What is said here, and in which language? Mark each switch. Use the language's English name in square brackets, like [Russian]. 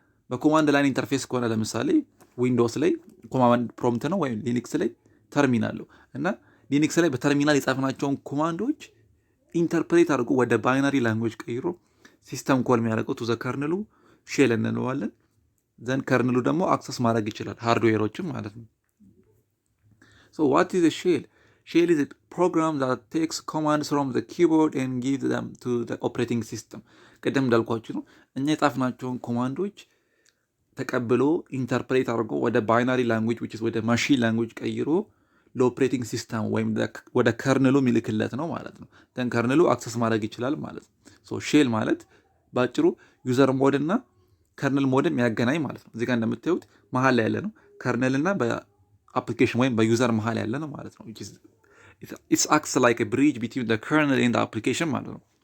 [Amharic] በኮማንድ ላይን ኢንተርፌስ ከሆነ ለምሳሌ ዊንዶውስ ላይ ኮማንድ ፕሮምፕት ነው ወይም ሊኒክስ ላይ ተርሚናል ነው እና ሊኒክስ ላይ በተርሚናል የጻፍናቸውን ኮማንዶች ኢንተርፕሬት አድርጎ ወደ ባይናሪ ላንጉጅ ቀይሮ ሲስተም ኮል የሚያደርገው ቱ ዘ ከርነሉ ሼል እንለዋለን። ዘን ከርነሉ ደግሞ አክሰስ ማድረግ ይችላል ሃርድዌሮችም ማለት ነው። [English] ሶ ዋት ኢዝ ሼል? ሼል ኢዝ program that takes commands from the keyboard and gives them to the operating system. [Amharic] ቅድም እንዳልኳችሁ ነው እኛ የጻፍናቸውን ኮማንዶች ተቀብሎ ኢንተርፕሬት አድርጎ ወደ ባይናሪ ላንጉጅ which is ወደ ማሽን ላንጉጅ ቀይሮ ለኦፕሬቲንግ ሲስተም ወይም ወደ ከርነሉ የሚልክለት ነው ማለት ነው። ደን ከርነሉ አክሰስ ማድረግ ይችላል ማለት ነው። ሶ ሼል ማለት ባጭሩ ዩዘር ሞድ እና ከርነል ሞድም ያገናኝ ማለት ነው። እዚህ ጋር እንደምታዩት መሀል ላይ ያለ ነው ከርነል እና በአፕሊኬሽን ወይም በዩዘር መሀል ያለ ነው ማለት ነው። [English] it acts like a bridge between the kernel and the application [Amharic] ማለት ነው።